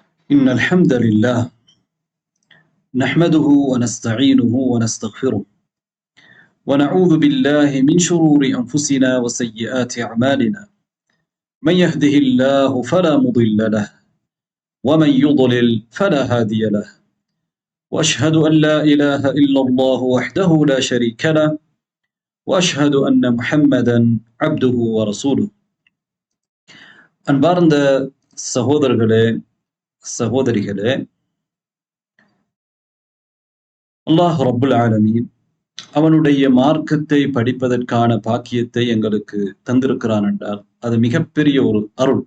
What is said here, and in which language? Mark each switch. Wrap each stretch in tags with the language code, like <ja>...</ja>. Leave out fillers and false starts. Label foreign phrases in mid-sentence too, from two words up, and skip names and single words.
<ar>إن الحمد لله نحمده ونستعينه ونستغفره ونعوذ بالله من شرور أنفسنا وسيئات أعمالنا من يهده الله فلا مضل له ومن يضلل فلا هادي له وأشهد أن لا إله إلا الله وحده لا شريك له وأشهد أن محمدا عبده ورسوله</ar> <ta>அன்பார்ந்த சகோதரர்களே சகோதரிகளே,</ta> <ar>الله رب العالمين</ar> <ta>அவனுடைய மார்க்கத்தை படிப்பதற்கான பாக்கியத்தை எங்களுக்கு தந்திருக்கிறான் என்றால் அது மிகப்பெரிய ஒரு அருள்.</ta>